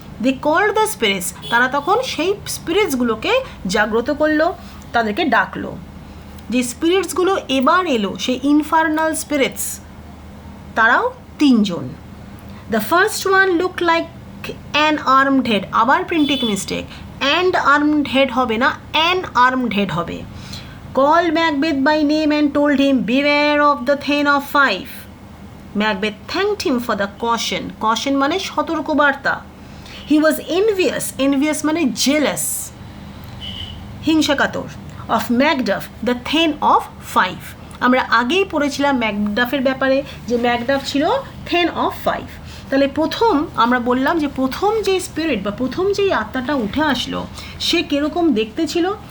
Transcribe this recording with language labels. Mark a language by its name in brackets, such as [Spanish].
[English] they called the spirits, [Bangla] তারা তখন সেই স্পিরিটসগুলোকে জাগ্রত করলো, তাদেরকে ডাকলো। যে স্পিরিটসগুলো এবার এলো সেই ইনফার্নাল স্পিরিটস, তারাও 3 জন। [English] the first one look like an armed head, আবার printing mistake, and armed head [Bangla] হবে না, [English] An armed head হবে। Called Macbeth by name and told him, beware of the Thane of Fife. Macbeth thanked him for the caution. Caution [Bangla] মানে সতর্কবার্তা। [English] He was envious. [Bangla] Envious মানে jealous, হিংসাকাতর। [English] Of Macduff, the Thane of Fife. [Bangla] আমরা আগেই পড়েছিলাম ম্যাকডাফের ব্যাপারে, যে Macduff ছিল Thane of Fife। তাহলে প্রথম আমরা বললাম যে প্রথম যে স্পিরিট বা প্রথম যেই আত্মাটা উঠে আসলো, সে কীরকম দেখতে ছিল?